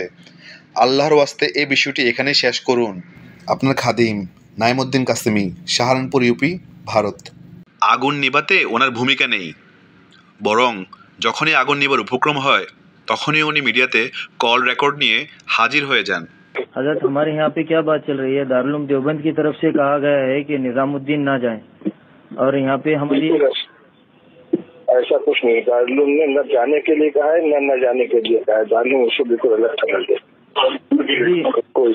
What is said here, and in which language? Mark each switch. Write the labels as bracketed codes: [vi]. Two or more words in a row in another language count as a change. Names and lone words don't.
[bn] আল্লাহর ওয়াস্তে এই বিষয়টি এখানেই শেষ করুন। আপনার খাদিম নাইমুদ্দিন কাসেমি, সাহারানপুর ইউপি, ভারত। আগুন নিভাতে ওনার ভূমিকা নেই, বরং যখনই আগুন নিবার উপক্রম হয়, তখনই উনি মিডিয়াতে কল রেকর্ড নিয়ে হাজির হয়ে যান। [ur] حضرت ہمارے یہاں پہ کیا بات چل رہی ہے، دارالعلوم دیوبند کی طرف سے کہا گیا ہے کہ نظام الدین نہ جائیں، اور یہاں پہ ہماری ایسا کچھ نہیں، دارالعلوم نے نہ جانے کے لیے کہا ہے نہ جانے کے لیے کہا ہے، دارالعلوم اس کو بالکل الگ کر دے جی کوئی